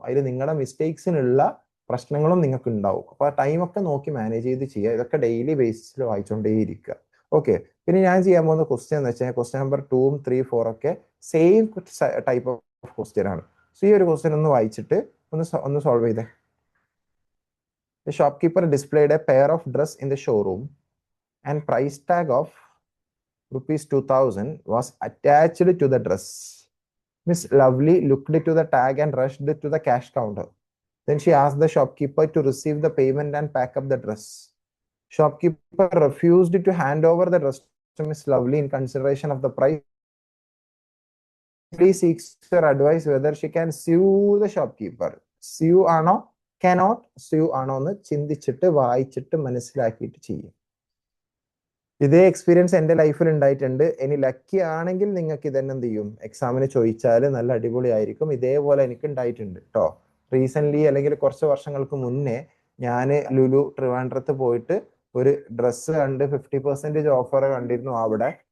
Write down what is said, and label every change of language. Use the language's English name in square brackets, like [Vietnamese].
[Malayalam] അതിൽ നിങ്ങളുടെ മിസ്റ്റേക്സിനുള്ള പ്രശ്നങ്ങളും നിങ്ങൾക്ക് ഉണ്ടാവും. അപ്പൊ ആ ടൈമൊക്കെ നോക്കി മാനേജ് ചെയ്ത് ചെയ്യുക. ഇതൊക്കെ ഡെയിലി ബേസിസിൽ വായിച്ചുകൊണ്ടേയിരിക്കുക. ഓക്കെ. പിന്നെ ഞാൻ ചെയ്യാൻ പോകുന്ന ക്വസ്റ്റ്യൻ എന്ന് വെച്ചാൽ ക്വസ്റ്റ്യൻ നമ്പർ 2, 3, 4 ഒക്കെ സെയിം ടൈപ്പ് ഓഫ് ക്വസ്റ്റ്യൻ ആണ്. സോ ഈ ഒരു ക്വസ്റ്റ്യൻ ഒന്ന് വായിച്ചിട്ട് ഒന്ന് സോൾവ് ചെയ്തേ. [English] The shopkeeper displayed a pair of dress in the showroom and price tag of ₹2000 was attached to the dress. Miss Lovely looked to the tag and rushed to the cash counter. Then she asked the shopkeeper to receive the payment and pack up the dress. Shopkeeper refused to hand over the dress to Miss Lovely in consideration of the price. She seeks her advice whether she can sue the shopkeeper. [Malayalam] Sue ആണോ [English] cannot sue [Malayalam] ആണോ എന്ന് ചിന്തിച്ചിട്ട് വായിച്ചിട്ട് മനസ്സിലാക്കിയിട്ട് ചെയ്യും. ഇതേ experience എൻ്റെ ലൈഫിൽ ഉണ്ടായിട്ടുണ്ട്. ഇനി ലക്കി ആണെങ്കിൽ നിങ്ങൾക്ക് ഇതന്നെ എന്ത് ചെയ്യും, എക്സാമിന് ചോദിച്ചാൽ നല്ല അടിപൊളിയായിരിക്കും. ഇതേപോലെ എനിക്ക് ഉണ്ടായിട്ടുണ്ട് കേട്ടോ. റീസെന്റ് അല്ലെങ്കിൽ കുറച്ച് വർഷങ്ങൾക്ക് മുന്നേ ഞാൻ ലുലു ട്രിവാൻഡ്രത്ത് പോയിട്ട് ഒരു ഡ്രസ്സ് കണ്ട് 50% ഓഫർ കണ്ടിരുന്നു അവിടെ.